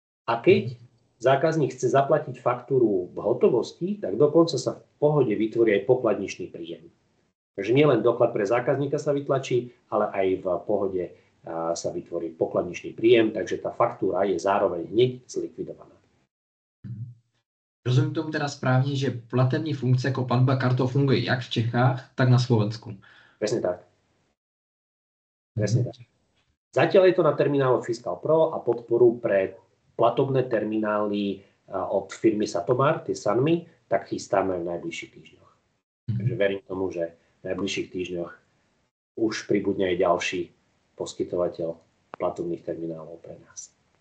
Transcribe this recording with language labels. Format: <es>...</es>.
<sk>A keď zákazník chce zaplatiť faktúru v hotovosti, tak dokonca sa v Pohode vytvorí aj pokladničný príjem. Takže nielen doklad pre zákazníka sa vytlačí, ale aj v Pohode sa vytvorí pokladničný príjem, takže tá faktúra je zároveň hneď zlikvidovaná.</sk> <cs>Rozumím tomu teda správně, že platební funkce jako platba kartou funguje jak v Čechách, tak na Slovensku.</cs> <sk>Presne tak. Presne tak. Zatiaľ je to na termináloch Fiscal Pro a podporu pre platobné terminály od firmy Satomar, tie Sanmy, tak chystáme v najbližších týždňoch. Takže verím tomu, že v najbližších týždňoch už pribudne aj ďalší poskytovateľ platobných terminálov pre nás.</sk>